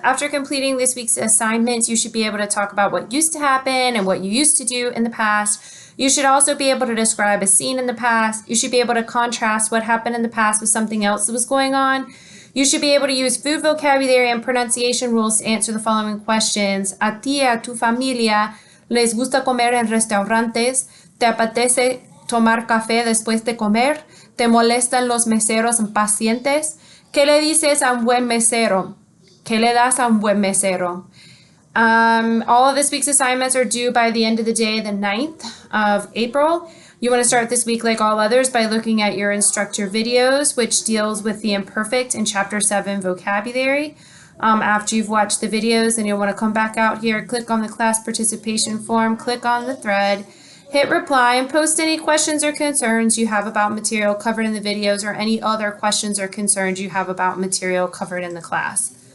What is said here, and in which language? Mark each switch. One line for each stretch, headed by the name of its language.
English: After completing this week's assignments, you should be able to talk about what used to happen and what you used to do in the past. You should also be able to describe a scene in the past. You should be able to contrast what happened in the past with something else that was going on. You should be able to use food vocabulary and pronunciation rules to answer the following questions.
Spanish: ¿A ti, a tu familia, les gusta comer en restaurantes? ¿Te apetece tomar café después de comer? ¿Te molestan los meseros impacientes? ¿Qué le dices a un buen mesero? ¿Qué le das a un buen mesero?
English: All of this week's assignments are due by the end of the day, the 9th of April. You want to start this week like all others by looking at your instructor videos, which deals with the imperfect in Chapter 7 vocabulary. After you've watched the videos, then you'll want to come back out here, click on the class participation form, click on the thread, hit reply, and post any questions or concerns you have about material covered in the videos or any other questions or concerns you have about material covered in the class.